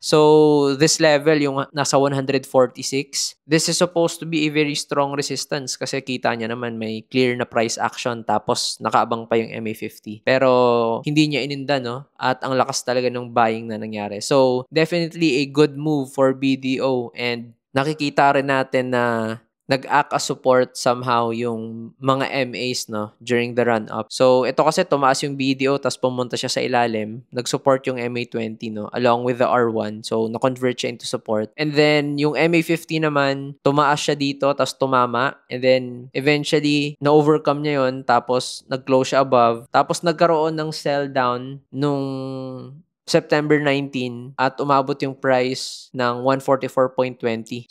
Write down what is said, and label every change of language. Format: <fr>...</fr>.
<en>So, this level, yung nasa 146, this is supposed to be a very strong resistance</en> <tl>kasi kita niya naman</tl> <en>may clear na price action tapos nakaabang pa yung MA50.</en> <tl>Pero, hindi niya ininda, no? At ang lakas talaga ng buying na nangyari.</tl> <en>So, definitely a good move for BDO and</en> <tl>nakikita rin natin na</tl> <en>nag-act as support somehow yung mga MAs, no, during the run-up.</en> <tl>So, ito kasi tumaas yung BDO tapos pumunta siya sa ilalim. Nag-support yung MA20, no, along with the R1. So, na-convert siya into support. And then, yung MA50 naman, tumaas siya dito tapos tumama. And then, eventually, na-overcome niya yun tapos nag-close siya above. Tapos nagkaroon ng sell down nung September 19 at umabot yung price ng 144.20.</tl>